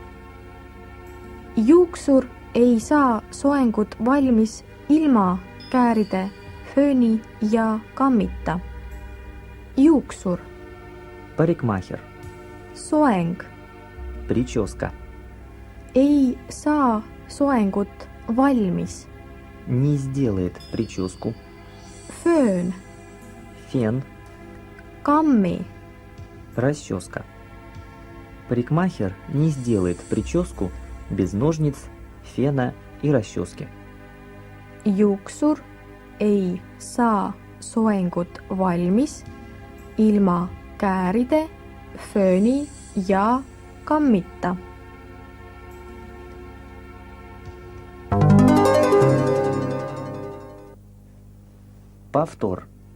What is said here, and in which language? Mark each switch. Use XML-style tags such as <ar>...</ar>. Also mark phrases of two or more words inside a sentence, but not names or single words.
<et>Juuksur ei saa soengut valmis ilma kääride, fööni ja kammita. Juuksur,</et> <ru>Парикмахер,</ru> <et>soeng,</et> <ru>прическа.</ru> <et>ei saa soengut valmis.</et> <ru>Не сделает прическу.</ru> <et>Föön,</et> <ru>Фен,</ru> <et>kammi,</et> <ru>Расческа. Парикмахер не сделает прическу без ножниц, фена и расчески.</ru> <et>Juuksur ei saa soengut valmis ilma kääride, fööni ja kammita.</et> <ru>Повтор.</ru>